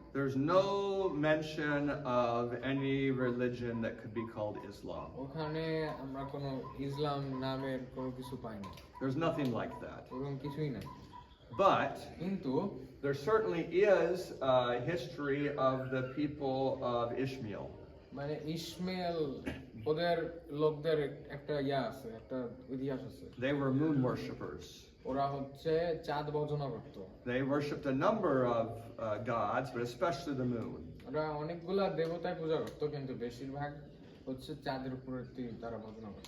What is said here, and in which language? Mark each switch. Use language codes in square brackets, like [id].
[en] there's no mention of any religion that could be called Islam. [bn] ওখানে আমরা কোনো ইসলাম নামের কোনো কিছু পাই না। [en] There's nothing like that. [bn] এরকম কিছুই নাই। [en] But [bn] কিন্তু [en] there certainly is a history of the people of Ishmael. [bn] মানে ইসমাইল ওদের লোকদের একটা আছে, একটা ইতিহাস আছে। [en] They were moon worshippers. [bn] ওরা হচ্ছে চাঁদ ভজনা করতো। [en] They worshipped a number of gods, but especially the moon. [bn] ওরা অনেকগুলা দেবতায় পূজা করতো, কিন্তু বেশিরভাগ হচ্ছে চাঁদের উপরে তারা ভজনা করতো।